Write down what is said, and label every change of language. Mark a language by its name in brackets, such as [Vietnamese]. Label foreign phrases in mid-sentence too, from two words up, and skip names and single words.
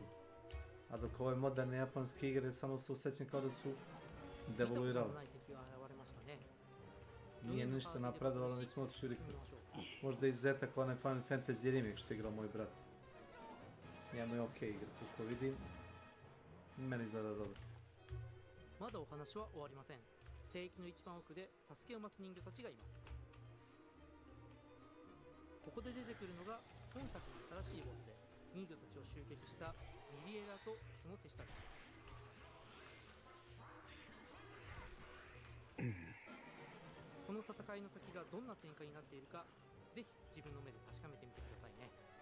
[Serbian] A dok ove moderne japanske igre samo se osjećam kao da su devoluirali. Nije ništa napredovalo, već smo otišli riknici. Možda je izuzetak onaj Final Fantasy remake što je igrao moj brat. Njemu je okej igra, koliko vidim. Meni izgleda dobro. [Japanese] まだお話は終わりません。聖域の一番奥で助けを待つ人魚たちがいます。ここで出てくるのが本作の新しいボスで、人魚たちを襲撃したミリエラとその手下です。この戦いの先がどんな展開になっているか、ぜひ自分の目で確かめてみてくださいね。